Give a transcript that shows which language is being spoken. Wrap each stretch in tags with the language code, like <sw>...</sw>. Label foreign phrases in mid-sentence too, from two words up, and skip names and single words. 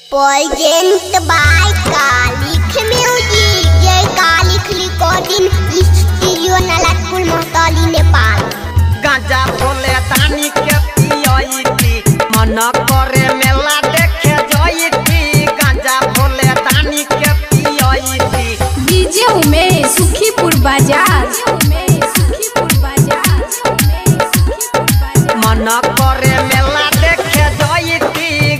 <en>Present by Kalik Music, Jai Kalik Recording Studio Nalatpur Mohtali Nepal।</en> <bho>गांजा भोले दानी के पियती मन करे मेला देखे जयती। गांजा भोले दानी के पियती डीजे में सुखीपुर बाजार मन करे मेला देखे जयती।</bho>